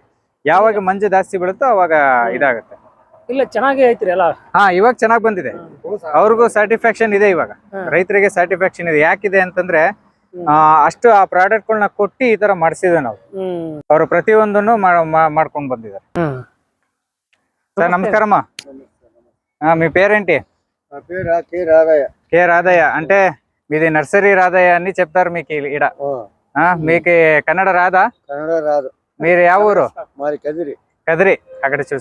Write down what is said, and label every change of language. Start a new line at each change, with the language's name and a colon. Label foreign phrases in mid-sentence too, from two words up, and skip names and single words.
Kannada: ಯಾವಾಗ ಮಂಜು ಜಾಸ್ತಿ ಬೀಳುತ್ತೋ ಅವಾಗ ಇದಾಗುತ್ತೆ. ಇಲ್ಲ ಚೆನ್ನಾಗಿ ಐತ್ರಿ ಅಲ್ಲ. ಇವಾಗ ಚೆನ್ನಾಗಿ ಬಂದಿದೆ. ಅವ್ರಿಗೂ ಸ್ಯಾಟಿಸ್ಫ್ಯಾಕ್ಷನ್ ಇದೆ. ಇವಾಗ ರೈತರಿಗೆ ಸ್ಯಾಟಿಸ್ಫ್ಯಾಕ್ಷನ್ ಇದೆ. ಯಾಕಿದೆ ಅಂತಂದ್ರೆ ಅಷ್ಟು ಆ ಪ್ರಾಡಕ್ಟ್ಗಳನ್ನ ಕೊಟ್ಟು ಈ ತರ ಮಾಡಿಸಿದ್ವಿ ನಾವು. ಅವರು ಪ್ರತಿಯೊಂದನ್ನು ಮಾಡ್ಕೊಂಡು ಬಂದಿದ್ದಾರೆ.
Telugu: సార్ నమస్కారమ్మా, మీ పేరేంటి? నా పేరు కే రాధయ్య. కే రాధయ్య అంటే మీది నర్సరీ రాధయ్య అని చెప్తారు మీకు ఈడ. మీకు కన్నడ రాదా? కన్నడ రాదు. మీరు యా ఊరు? మరి కదిరి. కదిరి అక్కడ చూసి